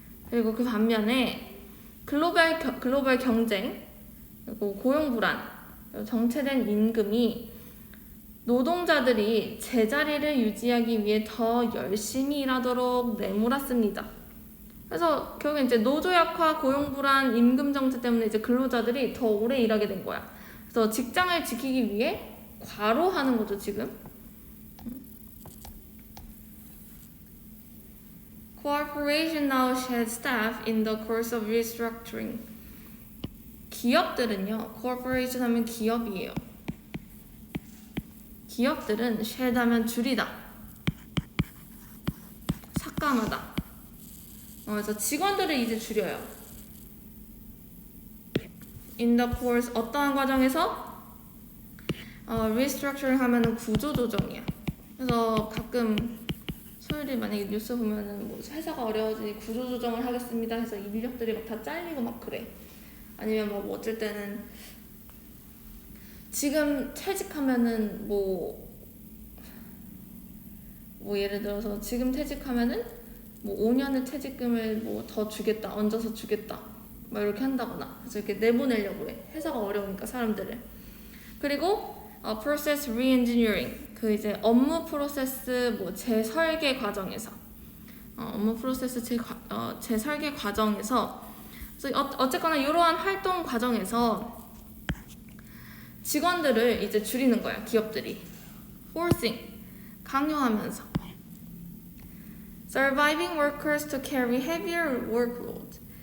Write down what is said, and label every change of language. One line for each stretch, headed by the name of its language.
Korean: 그리고 그 반면에 글로벌 경쟁, 그리고 고용 불안, 그리고 정체된 임금이 노동자들이 제자리를 유지하기 위해 더 열심히 일하도록 내몰았습니다. 그래서 결국엔 이제 노조약화, 고용 불안, 임금 정체 때문에 이제 근로자들이 더 오래 일하게 된 거야. 그래서 직장을 지키기 위해 과로하는 거죠, 지금.
English: Corporation now shed staff in the course of restructuring.
Korean: 기업들은요, corporation 하면 기업이에요. 기업들은 shed 하면 줄이다, 삭감하다. 그래서 직원들을 이제 줄여요.
English: In the course,
Korean: 어떠한 과정에서? restructuring 하면은 구조조정이야. 그래서 가끔 소율이 만약에 뉴스 보면은 뭐 회사가 어려워지니 구조조정을 하겠습니다 해서 인력들이 막 다 잘리고 막 그래. 아니면 뭐 어쩔 때는 지금 퇴직하면은 뭐 예를 들어서 지금 퇴직하면은 뭐 5년의 퇴직금을 뭐 더 주겠다, 얹어서 주겠다, 막 이렇게 한다거나. 그래서 이렇게 내보내려고 해. 회사가 어려우니까 사람들을. 그리고
English: process re-engineering,
Korean: 그 이제 업무 프로세스 뭐 재설계 과정에서 업무 프로세스 재설계 과정에서 그래서 어쨌거나 이러한 활동 과정에서 직원들을 이제 줄이는 거야, 기업들이. forcing, 강요하면서.
English: surviving workers to carry heavier workload.